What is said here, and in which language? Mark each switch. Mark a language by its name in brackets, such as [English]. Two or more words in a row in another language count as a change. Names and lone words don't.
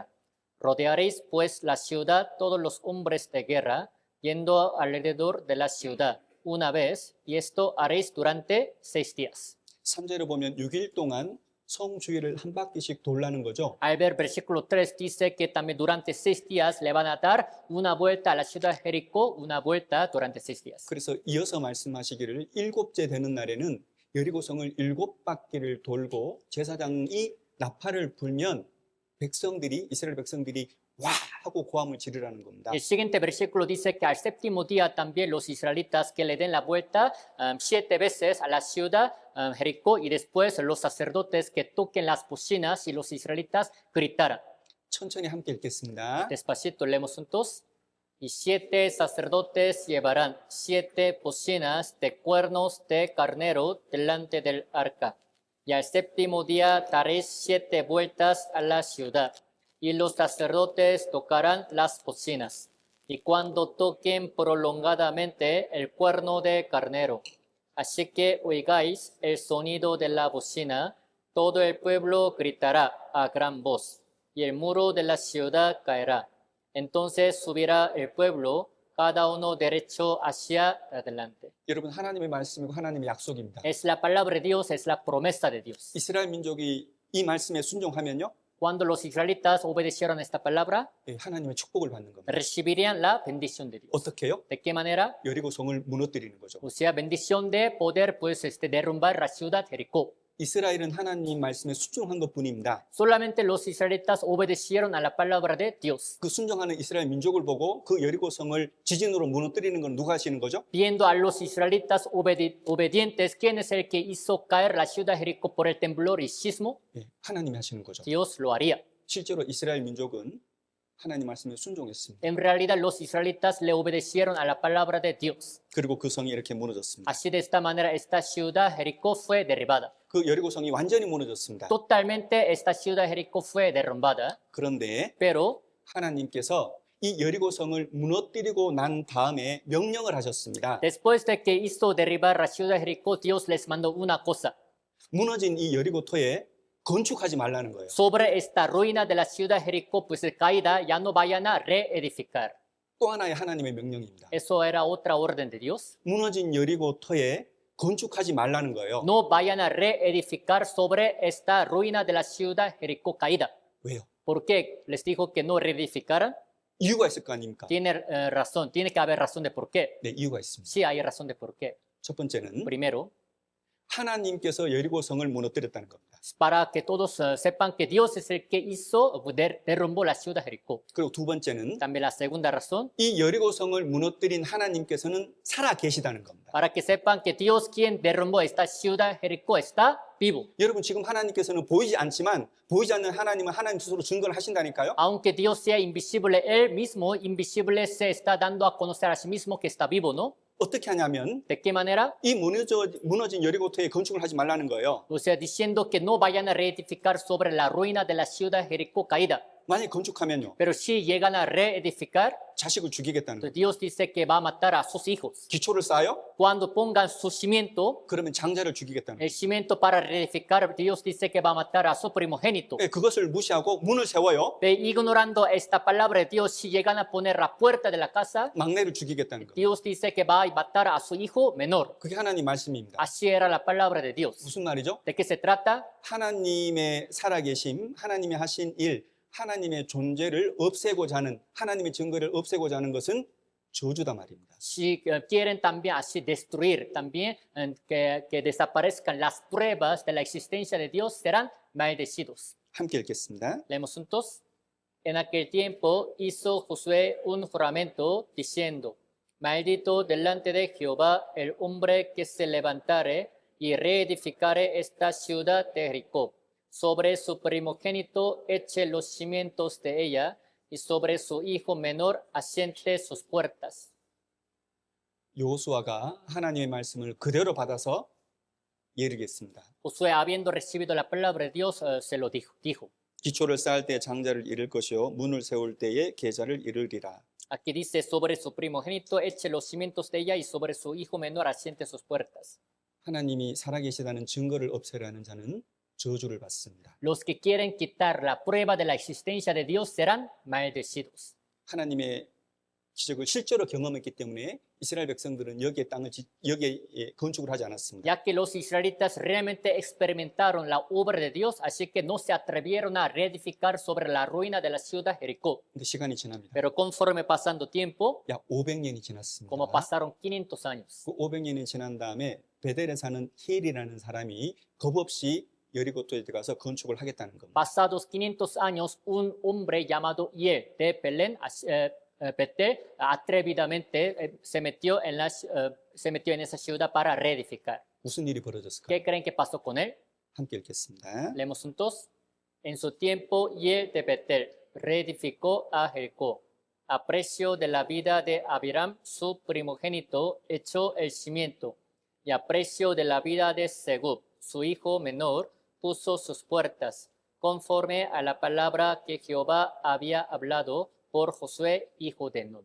[Spanish] Rodearéis pues la ciudad todos los hombres de guerra, yendo alrededor de la ciudad una vez, y esto haréis durante 6 días. [Korean] 3절을 보면 6일 동안 성 주위를 한 바퀴씩 돌라는 거죠. [Spanish] Al ver versículo 3 dice que también durante 6 días le van a dar una vuelta a la ciudad de Jericó, una vuelta durante 6 días. [Korean] 그래서 이어서 말씀하시기를 7째 되는 날에는 여리고 성을 7바퀴를 돌고 제사장이 나팔을 불면 이스라엘 백성들이 와 하고 고함을 지르라는 겁니다. [Spanish] El siguiente versículo dice que al séptimo día también los israelitas que le den la vuelta 7 veces a la ciudad Jericó y después los sacerdotes que toquen las bocinas y los israelitas gritaran. [Korean] 천천히 함께 읽겠습니다. [Spanish] Despacito leemos juntos. Y 7 sacerdotes llevarán 7 bocinas de cuernos de carnero delante del arca. Y al séptimo día daréis 7 vueltas a la ciudad. Y los sacerdotes tocarán las bocinas. Y cuando toquen prolongadamente el cuerno de carnero, así que oigáis el sonido de la bocina, todo el pueblo gritará a gran voz, y el muro de la ciudad caerá. Entonces subirá el pueblo, cada uno derecho hacia adelante. [Korean] 여러분 하나님의 말씀이고 하나님의 약속입니다. [Spanish] Es la palabra de Dios, es la promesa de Dios. [Korean] 이스라엘 민족이 이 말씀에 순종하면요. [Spanish] Cuando los israelitas obedecieron esta palabra, [Korean] 하나님의 축복을 받는 겁니다. [Spanish] recibirían la bendición de Dios. [Korean] 어떻게 해요? [Spanish] ¿De qué manera? [Korean] 여리고 성을 무너뜨리는 거죠. [Spanish] O sea, bendición de poder pues derrumbar la ciudad Jericó. [Korean] 이스라엘은 하나님 말씀에 순종한 것뿐입니다. [Spanish] Solamente los israelitas obedecieron a la palabra de Dios. [Korean] 그 순종하는 이스라엘 민족을 보고 그 여리고 성을 지진으로 무너뜨리는 건 누가 하시는 거죠? [Spanish] Viendo a los israelitas obedientes, ¿quién es el que hizo caer la ciudad Jericó por el temblor y sismo? [Korean] 하나님이 하시는 거죠. [Spanish] Dios lo haría. [Korean] 실제로 이스라엘 민족은 하나님 말씀에 순종했습니다. [Spanish] En realidad los israelitas le obedecieron a la palabra de Dios. [Korean] 그리고 그 성이 이렇게 무너졌습니다. [Spanish] Así de esta manera esta ciudad Jericó fue derribada. [Korean] 그 여리고 성이 완전히 무너졌습니다. [Spanish] Totalmente esta ciudad Jericó fue derrumbada. [Korean] 그런데 [Spanish] Pero [Korean] 하나님께서 이 여리고성을 무너뜨리고 난 다음에 명령을 하셨습니다. [Spanish] Después de que hizo derribar la ciudad de Jericó, Dios les mandó una cosa. [Korean] 무너진 이 여리고토에 건축하지 말라는 거예요. [Spanish] Sobre esta ruina de la ciudad de Jericó, pues caída, ya no vayan a reedificar. [Korean] 또 하나의 하나님의 명령입니다. [Spanish] Eso era otra orden de Dios. [Korean] 무너진 여리고토에 건축하지 말라는 거예요. [Spanish] No vayan a reedificar sobre esta ruina de la ciudad de Jericó caída. [Korean] 왜요? [Spanish] ¿Por qué les dijo que no reedificaran? [Korean] 이유가 있을 거 아닙니까? [Spanish] Tiene razón, tiene que haber razón de por qué. [Korean] 네, 이유가 있습니다. [Spanish] Sí hay razón de por qué. [Korean] 첫 번째는 [Spanish] Primero, [Korean] 하나님께서 여리고성을 무너뜨렸다는 겁니다. [Spanish] para que todos sepan que Dios es el que hizo, derrumbó la ciudad de Jericó. [Korean] 그리고 두 번째는 [Spanish] También la segunda razón, [Korean] 이 여리고성을 무너뜨린 하나님께서는 살아 계시다는 겁니다. [Spanish] para que sepan que Dios quien derrumbó esta ciudad de Jericó está vivo. [Korean] 여러분 지금 하나님께서는 보이지 않지만 보이지 않는 하나님은 하나님 스스로 증거를 하신다니까요. [Spanish] Aunque Dios sea invisible, Él mismo invisible se está dando a conocer a sí mismo que está vivo, ¿no? [Korean] 어떻게 하냐면 [Spanish] ¿De qué manera? [Korean] 이 무너진 여리고토에 건축을 하지 말라는 거예요. [Spanish] O sea, diciendo que no vayan a reedificar sobre la ruina de la ciudad de Jericó caída. [Korean] 만약 건축하면요. [Spanish] Pero si llegan a reedificar, [Korean] 자식을 죽이겠다는 거예요. [Spanish] Dios dice que va a matar a sus hijos. [Korean] 기초를 쌓아요? [Spanish] Cuando pongan su cimiento, [Korean] 그러면 장자를 죽이겠다는 거예요. [Spanish] el cimiento para reedificar, Dios dice que va a matar a su primogénito. [Korean] 네, 그것을 무시하고 문을 세워요. [Spanish] Ignorando esta palabra de Dios, si llegan a poner la puerta de la casa, [Korean] 막내를 죽이겠다는 거예요. [Spanish] Dios dice que va a matar a su hijo menor. [Korean] 그게 하나님 말씀입니다. [Spanish] Así era la palabra de Dios. [Korean] 무슨 말이죠? [Spanish] ¿De qué se trata? [Korean] 하나님의 살아계심, 하나님이 하신 일, 하나님의 존재를 없애고자 하는 하나님의 증거를 없애고자 하는 것은 저주다 말입니다. [Spanish] Si quieren también así destruir, también que desaparezcan las pruebas de la existencia de Dios, serán maldecidos. [Korean] 함께 읽겠습니다. [Spanish] Leemos juntos. En aquel tiempo hizo Josué un juramento diciendo, maldito delante de Jehová el hombre que se levantare y reedificare esta ciudad de Jericó. Sobre su primogénito eche los cimientos de ella y sobre su hijo menor asiente sus puertas. [Korean] 여호수아가 하나님의 말씀을 그대로 받아서 예르겠습니다. [Spanish] Josué, habiendo recibido la palabra de Dios, se lo dijo. [Korean] 기초를 쌓을 때 장자를 잃을 것이요 문을 세울 때에 계좌를 잃으리라. [Spanish] Aquí dice, sobre su primogénito eche los cimientos de ella y sobre su hijo menor asiente sus puertas. [Korean] 하나님이 살아계시다는 증거를 없애려는 자는 저주를 받습니다. [Spanish] Los que quieren quitar la prueba de la existencia de Dios serán maldecidos. [Korean] 하나님의 기적을 실제로 경험했기 때문에 이스라엘 백성들은 여기에 건축을 하지 않았습니다. [Spanish] Ya que los israelitas realmente experimentaron la obra de Dios, así que no se atrevieron a reedificar sobre la ruina de la ciudad de Jericó. [Korean] 근데 시간이 지납니다. [Spanish] Pero conforme pasando tiempo, [Korean] 약 500년이 지났습니다. [Spanish] como pasaron 500 años, [Korean] 그 500년이 지난 다음에 베델에 사는 히엘이라는 사람이 겁없이 여리고토에 들어가서 건축을 하겠다는 겁니다. [Spanish] pasados 500 años, un hombre llamado Hiel de Belén, Betel, atrevidamente se metió en esa ciudad para reedificar. [Korean] 무슨 일이 벌어졌을까요? [Spanish] ¿Qué creen que pasó con él? [Korean] 함께 읽겠습니다. [Spanish] Leemos juntos. En su tiempo, Hiel de Betel reedificó a Jericó. A precio de la vida de Abiram, su primogénito, echó el cimiento. Y a precio de la vida de Segub, su hijo menor, puso sus puertas, conforme a la palabra que Jehová había hablado por Josué, hijo de Nun.